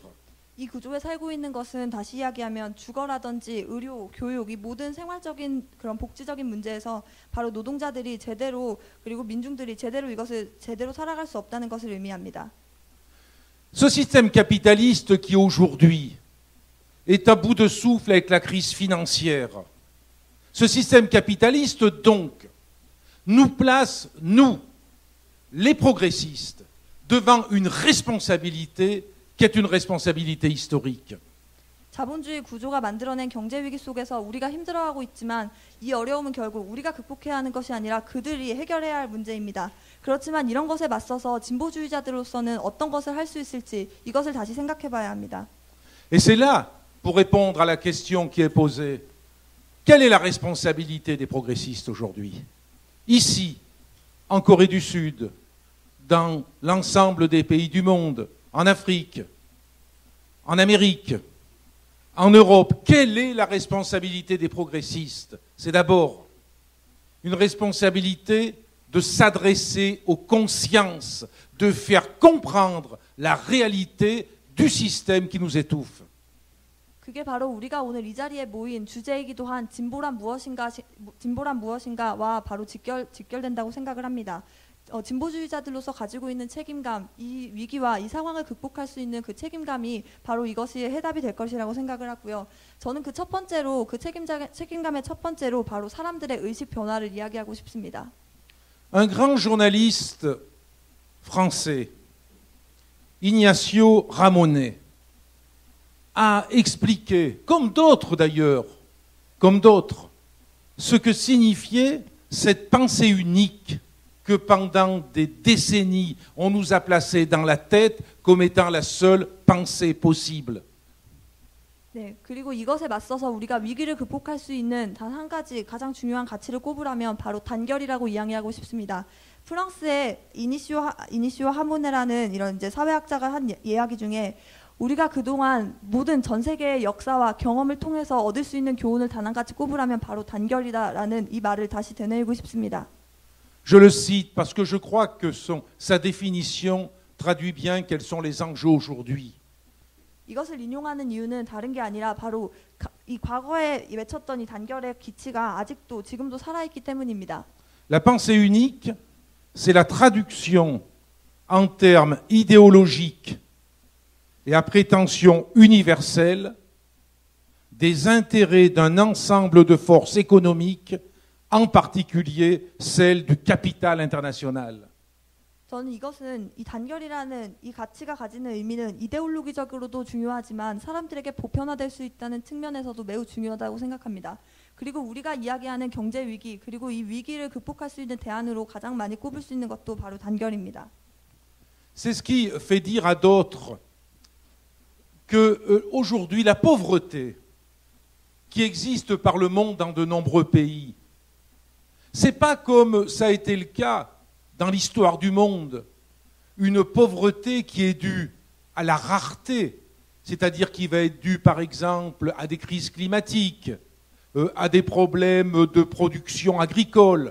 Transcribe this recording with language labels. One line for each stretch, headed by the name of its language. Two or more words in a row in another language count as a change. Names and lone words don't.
Korean: 이 구조에 살고 있는 것은 다시 이야기하면 주거라든지 의료, 교육, 이 모든 생활적인 그런 복지적인 문제에서 바로 노동자들이 제대로 그리고 민중들이 제대로 이것을 제대로 살아갈 수 없다는 것을 의미합니다.
French: Ce système capitaliste qui aujourd'hui est à bout de souffle avec la crise financière, ce système capitaliste donc nous place, nous, les progressistes, devant une responsabilité qui est une responsabilité historique.
Korean: 자본주의 구조가 만들어낸 경제 위기 속에서 우리가 힘들어하고 있지만 이 어려움은 결국 우리가 극복해야 하는 것이 아니라 그들이 해결해야 할 문제입니다. 그렇지만 이런 것에 맞서서 진보주의자들로서는 어떤 것을 할 수 있을지 이것을 다시 생각해봐야 합니다.
French: Et c'est là, pour répondre à la question qui est posée, quelle est la responsabilité des progressistes aujourd'hui? Ici, en Corée du Sud, dans l'ensemble des pays du monde, en Afrique, en Amérique, en Europe, quelle est la responsabilité des progressistes? C'est d'abord une responsabilité de s'adresser aux consciences, de faire comprendre la réalité du système qui nous étouffe.
Korean: 그게 바로 우리가 오늘 이 자리에 모인 주제이기도 한 진보란 무엇인가와 바로 직결된다고 생각을 합니다. 진보주의자들로서 가지고 있는 책임감, 이 위기와 이 상황을 극복할 수 있는 그 책임감이 바로 이것이 해답이 될 것이라고 생각을 하고요. 저는 그 첫 번째로 그 책임감의 첫 번째로 바로 사람들의 의식 변화를 이야기하고 싶습니다.
French: Un grand journaliste français, Ignacio Ramonet, a expliqué, comme d'autres d'ailleurs, comme d'autres, ce que signifiait cette pensée unique que pendant des décennies, on nous a placé dans la tête comme étant la seule pensée possible.
Korean: 네, 그리고 이것에 맞서서 우리가 위기를 극복할 수 있는 단 한 가지 가장 중요한 가치를 꼽으라면 바로 단결이라고 이야기하고 싶습니다. 프랑스의 이니시오 하모네라는 이런 이제 사회학자가 한 이야기 중에 우리가 그동안 모든 전 세계의 역사와 경험을 통해서 얻을 수 있는 교훈을 단 한 가지 꼽으라면 바로 단결이다라는 이 말을 다시 되뇌이고 싶습니다.
French: Je le cite parce que je crois que sa définition traduit bien quels sont les enjeux aujourd'hui.
Korean: 이것을 인용하는 이유는 다른 게 아니라 바로 이 과거에 외쳤던 이 단결의 기치가 아직도 지금도 살아있기 때문입니다.
French: La pensée unique, c'est la traduction en termes idéologiques et à prétention universelle des intérêts d'un ensemble de forces économiques, en particulier celle du capital international.
Korean: 저는 이것은 이 단결이라는 이 가치가 가지는 의미는 이데올로기적으로도 중요하지만 사람들에게 보편화될 수 있다는 측면에서도 매우 중요하다고 생각합니다. 그리고 우리가 이야기하는 경제 위기 그리고 이 위기를 극복할 수 있는 대안으로 가장 많이 꼽을 수 있는 것도 바로 단결입니다.
French: C'est ce qui fait dire à d'autres que aujourd'hui la pauvreté qui existe par le monde dans de nombreux pays, c'est pas comme ça a été le cas dans l'histoire du monde, une pauvreté qui est due à la rareté, c'est-à-dire qui va être due par exemple à des crises climatiques, à des problèmes de production agricole.